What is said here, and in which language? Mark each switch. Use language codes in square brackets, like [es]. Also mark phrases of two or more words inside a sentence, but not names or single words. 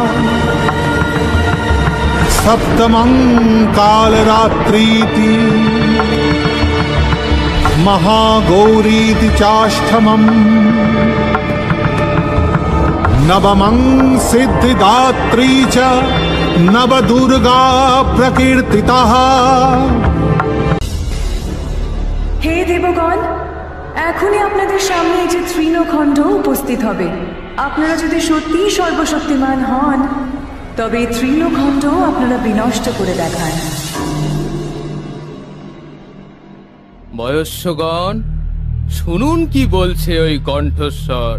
[sa] सप्तमं कालरात्रीति, महागौरीति चाष्टमम्, नवमं सिद्धिदात्री च नवदुर्गा प्रकीर्तितः। [bn] হে দেবগণ, এখনই আপনাদের সামনে এই যে তৃণখণ্ড উপস্থিত হবে। আপনারা যদি সত্যিই সর্বশক্তিমান হন তবে এই তৃণখণ্ড আপনারা বিনষ্ট করে দেখান। বয়স্যগণ, শুনুন কি বলছে ওই কণ্ঠস্বর।